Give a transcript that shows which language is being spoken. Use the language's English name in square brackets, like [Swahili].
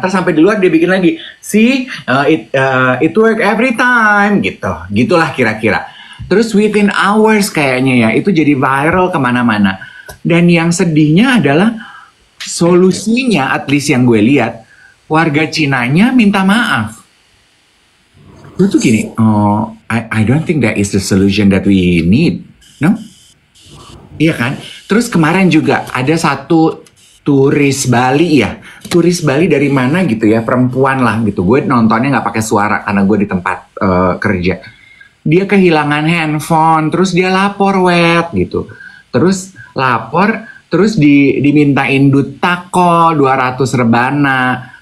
[Indonesian] Terus sampai di luar dia bikin lagi, [English] see it work every time [Indonesian] gitu. Gitulah kira-kira. Terus [English] within hours [Indonesian] kayaknya ya itu jadi viral kemana-mana. Dan yang sedihnya adalah solusinya, [English] at least [Indonesian] yang gue lihat, warga Cinanya minta maaf. Gue tuh gini, [English] I don't think that is the solution that we need, no? [Indonesian] Iya kan? Terus kemarin juga ada satu turis Bali ya, turis Bali dari mana gitu ya, perempuan lah gitu. Gue nontonnya nggak pakai suara karena gue di tempat kerja. Dia kehilangan handphone, terus dia lapor gitu. Terus lapor, terus dimintain duit-tako 200 rebana.